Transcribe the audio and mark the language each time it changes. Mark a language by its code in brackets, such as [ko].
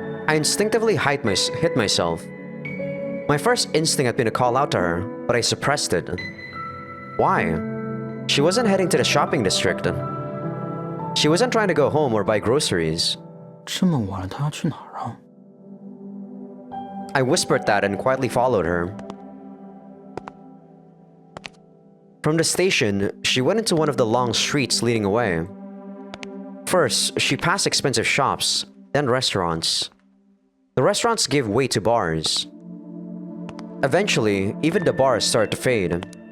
[en] I instinctively hit myself. My first instinct had been to call out to her, but I suppressed it. Why? She wasn't heading to the shopping district. She wasn't trying to go home or buy groceries. [zh] 这么晚了，他要去哪儿啊？ [en] I whispered that and quietly followed her. From the station, she went into one of the long streets leading away. First, she passed expensive shops, then restaurants. The restaurants gave way to bars. Eventually, even the bars started to fade.